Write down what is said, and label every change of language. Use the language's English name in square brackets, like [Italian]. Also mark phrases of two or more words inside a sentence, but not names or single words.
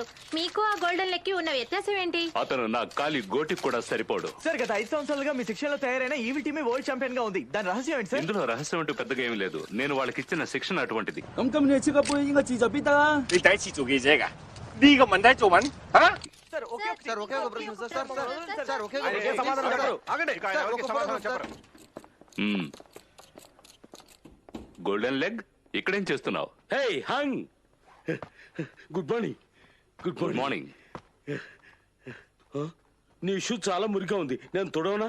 [Telugu] మీకు ఆ గోల్డెన్ లెగ్ కి ఉన్న వ్యత్యాసం ఏంటి? అతను నా కాలి గోటికి కూడా సరిపోడు. సార్ గత 5 సంవత్సరాలుగా మీ శిక్షణ లో తయారైన ఈవిల్ టీమే [English] world champion [Telugu] గా ఉంది. దాని రహస్యం ఏంటి సార్? ఇందులో రహస్యం అంటూ పెద్దగా ఏమీ లేదు. నేను వాళ్ళకి ఇచ్చిన శిక్షణ అటువంటిది. [Cantonese] 咁今年超級杯應該自就必得啦。你第一次做記者㗎？呢個問題做問嚇？ [Telugu] సార్ ఒకే ఒక ప్రశ్న సార్ ఒకే ఆయనకి సమాధానం చెప్పరు. ఆగండి. ఆయన ఎవరికి సమాధానం చెప్పరు. గోల్డెన్ లెగ్ ఇక్కడేం చేస్తున్నావు? హే హంగ్, [English] good morning. Good morning. [Telugu] నీ షూ చాలా మురిగా ఉంది, నేను తుడవనా?